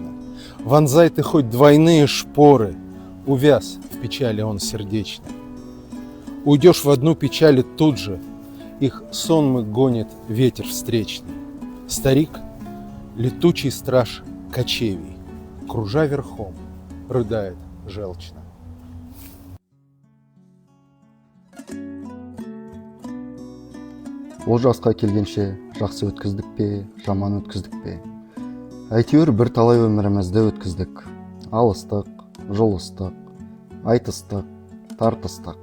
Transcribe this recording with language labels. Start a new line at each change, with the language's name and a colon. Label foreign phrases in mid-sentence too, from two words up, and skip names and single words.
Russian: Вонзай ты хоть двойные шпоры, увяз в печали он сердечно. Уйдешь в одну печаль, и тут же их сонмы гонит ветер встречный. Старик, летучий страж кочевий, кружа верхом, рыдает желчно.
Kazakh: Ол жасқа келгенше жақсы өткіздік пе, жаман өткіздік пе? Әйтеуір бір талай өмірімізді өткіздік. Алыстық, жолыстық, айтыстық, тартыстық.